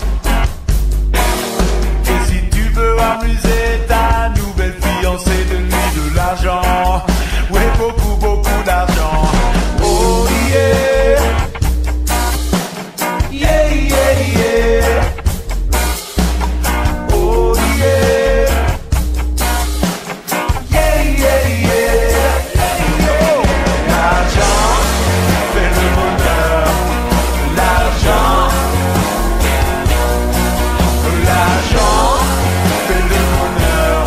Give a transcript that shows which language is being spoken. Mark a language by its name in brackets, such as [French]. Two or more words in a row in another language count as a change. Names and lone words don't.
[French] Et si tu veux amuser ta nouvelle fiancée, donne-lui de l'argent. Oui, beaucoup, beaucoup d'argent. [English] Oh yeah. Yeah, yeah, yeah. Oh yeah. Yeah, yeah, yeah. Oh. [French] L'argent fait le bonheur. L'argent fait le bonheur.